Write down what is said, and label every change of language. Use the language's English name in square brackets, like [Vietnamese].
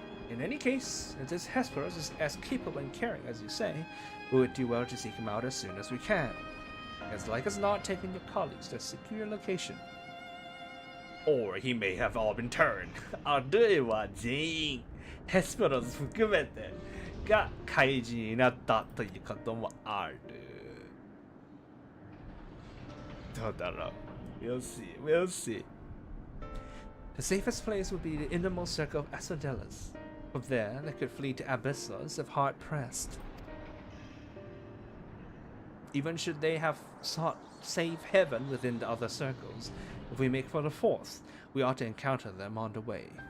[English] In any case, if this Hesperus is as capable and caring as you say, we would do well to seek him out as soon as we can. As like as not taking your colleagues to a secure location. Or he may have all been turned. [Japanese] あるいは全員、ヘスペロス含めてが怪人になったということもある。どうだろう [English] We'll see. The safest place would be the innermost circle of Asphodelos. From there, they could flee to Abyssos if hard pressed. Even should they have sought safe heaven within the other circles, if we make for the fourth, we ought to encounter them on the way.